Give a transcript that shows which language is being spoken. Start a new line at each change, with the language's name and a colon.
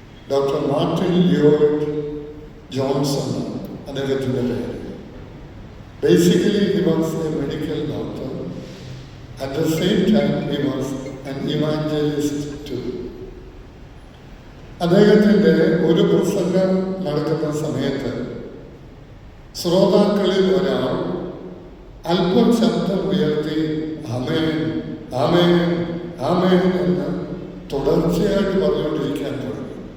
Malayalam: Doctor Martin ലിയോയിഡ് Johnson അദ്ദേഹത്തിൻ്റെ പേര്.
English: Basically he was a medical doctor At the same time, he was an evangelist too.
Malayalam: അദ്ദേഹത്തിൻ്റെ ഒരു പ്രസംഗം നടക്കുന്ന സമയത്ത് ശ്രോതാക്കളിൽ ഒരാൾ അല്പം ശബ്ദം ഉയർത്തി ആമേൻ ആമേൻ ആമേൻ എന്ന് തുടർച്ചയായിട്ട് പറഞ്ഞുകൊണ്ടിരിക്കാൻ തുടങ്ങി.